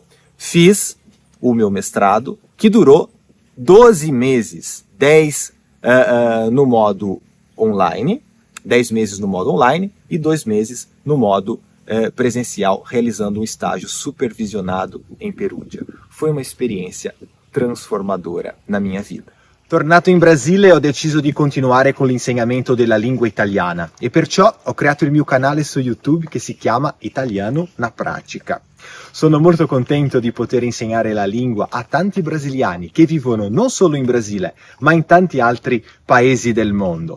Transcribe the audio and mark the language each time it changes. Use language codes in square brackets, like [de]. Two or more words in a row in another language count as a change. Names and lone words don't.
[pt] Fiz o meu mestrado, que durou 12 meses, 10 no modo online, 10 meses no modo online e 2 meses no modo presencial, realizando um estágio supervisionado em Perugia. Foi uma experiência transformadora na minha vida. [it] Tornato in Brasile ho deciso di continuare con l'insegnamento della lingua italiana e perciò ho creato il mio canale su YouTube che si chiama Italiano na Pratica. Sono molto contento di poter insegnare la lingua a tanti brasiliani che vivono non solo in Brasile, ma in tanti altri paesi del mondo.